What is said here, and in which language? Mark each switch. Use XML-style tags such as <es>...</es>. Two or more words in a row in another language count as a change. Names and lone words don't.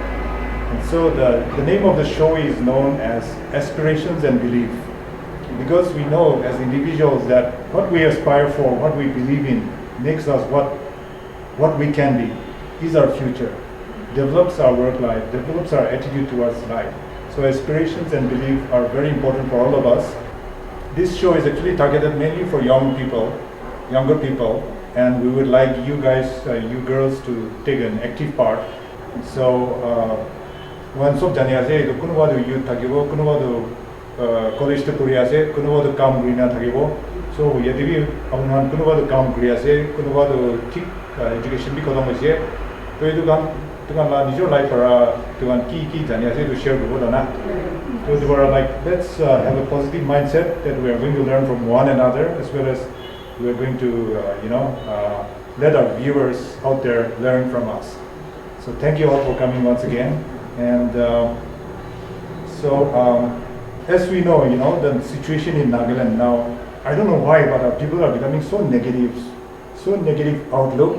<en>And so the name of the show is known as Aspirations and Belief, because we know as individuals that what we aspire for, what we believe in, makes us what we can be, is our future, develops our work life, develops our attitude towards life. So aspirations and belief are very important for all of us. This show is actually targeted mainly for younger people, and we would like you guys, you girls, to take an active part.</en> <nag>So wan sob jani ase to kuno wadu youth thakibo, kuno wadu college to kuri ase, kuno wadu kam grina thakibo. So yadi bi apunan kuno wadu kam kuri ase, kuno wadu thik education bi khodam hoise. To etu kan la nijo life para tuan ki jani ase to share koribo dana.</nag> <en>So they were like, let's have a positive mindset that we are going to learn from one another, as well as we are going to let our viewers out there learn from us. So thank you all for coming once again. And as we know, the situation in Nagaland now, I don't know why, but our people are becoming so negative outlook.</en>